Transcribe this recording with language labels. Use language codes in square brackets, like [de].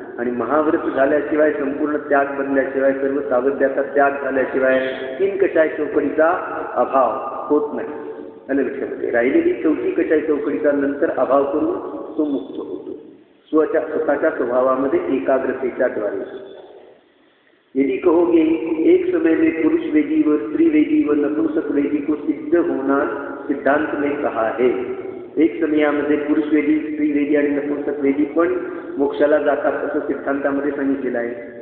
[mr] आणि महाव्रत झाल्याशिवाय, संपूर्ण त्याग बनल्याशिवाय, सर्व सावध्याचा त्याग झाल्याशिवाय 3 कषाय चौकडीचा अभाव होत नाही. आणि लक्षात राहिलेली 4थी कषाय चौकडीचा नंतर अभाव करून तो मुक्त होतो स्वतःच्या स्वभावामध्ये एकाग्रतेच्या द्वारे. [hi] यदि कहोगे एक समय में पुरुष वेदी व स्त्री वेदी व नपुंसक वेदी को सिद्ध होना सिद्धांत में कहा है। [mr] एक समयामध्ये पुरुष वेदी, स्त्री वेदी आणि नपुंसक वेदी पण मोक्षाला जातात असं सिद्धांतामध्ये सांगितलेलं आहे।